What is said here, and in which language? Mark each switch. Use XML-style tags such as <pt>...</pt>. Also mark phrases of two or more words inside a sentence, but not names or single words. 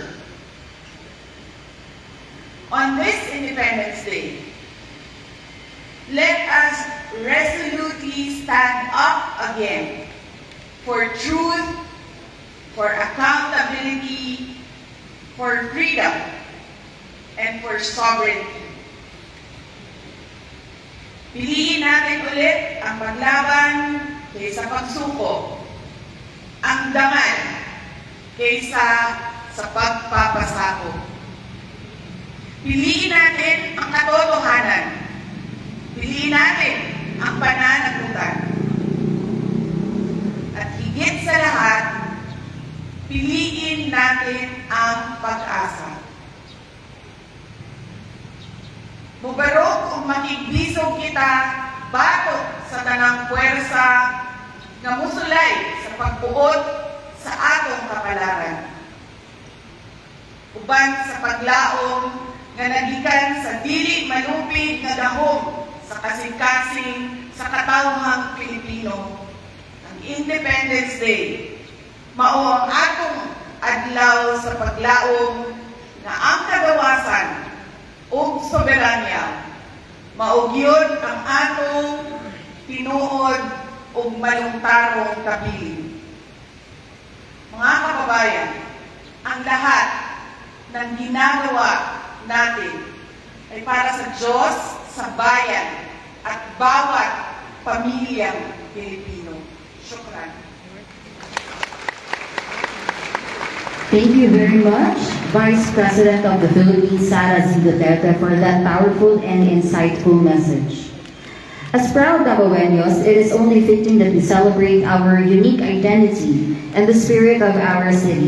<en>On this Independence Day, let us resolutely stand up again for truth, for accountability, for freedom, and for sovereignty.</en> <tl>Piliin natin ulit ang paglaban kaysa pagsuko, ang dangal kaysa sa pagpapasako. Piliin natin ang katotohanan. Piliin natin ang pananagutan. At higit sa lahat, piliin natin ang pag-asa.</tl> <ceb>Mubarok ug makiglisog kita batok sa tanang puwersa nga musulay sa pagbuot sa atong kapalaran. Uban sa paglaom nga nagikan sa dili malupig nga dahom sa kasing-kasing sa katawhang Pilipino. Ang Independence Day mao ang atong adlaw sa paglaom nga ang kagawasan ug soberanya mao gyud ang atong tinuod ug malungtarong kabilin.</ceb> <tl>Mga kababayan, ang lahat ng ginagawa natin ay para sa Diyos, sa bayan, at bawat pamilyang Pilipino. Shukran.</tl> <en>Thank you very much, Vice President of the Philippines, Sara Z. Duterte, for that powerful and insightful message. As proud Dabaweños, it is only fitting that we celebrate our unique identity and the spirit of our city.</en>